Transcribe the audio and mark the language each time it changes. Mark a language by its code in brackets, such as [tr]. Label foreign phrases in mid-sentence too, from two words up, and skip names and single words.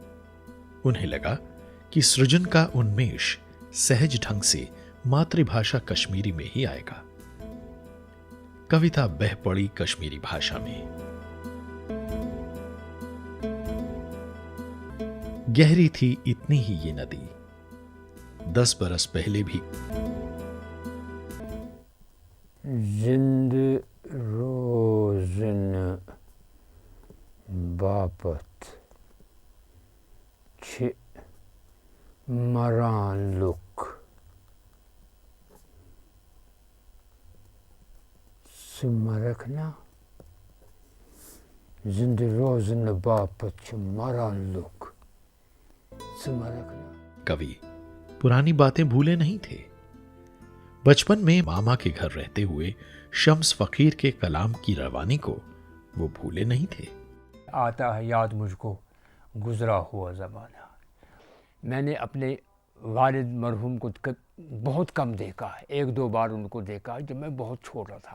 [hi] उन्हें लगा कि सृजन का उन्मेष सहज ढंग से मातृभाषा कश्मीरी में ही आएगा। कविता बह पड़ी कश्मीरी भाषा में। गहरी थी इतनी ही ये नदी, 10 बरस पहले भी। [ks] जिंद रोजन बापत छ मरान लुक सुमरखना जिंद रोजन बापत छ मरान लुक सुमरखना। [hi] कवि पुरानी बातें भूले नहीं थे। बचपन में मामा के घर रहते हुए शम्स फकीर के कलाम की रवानी को वो भूले नहीं थे। आता है याद मुझको गुजरा हुआ ज़माना। मैंने अपने वालिद मरहूम को बहुत कम देखा है, 1-2 बार उनको देखा जब मैं बहुत छोटा था।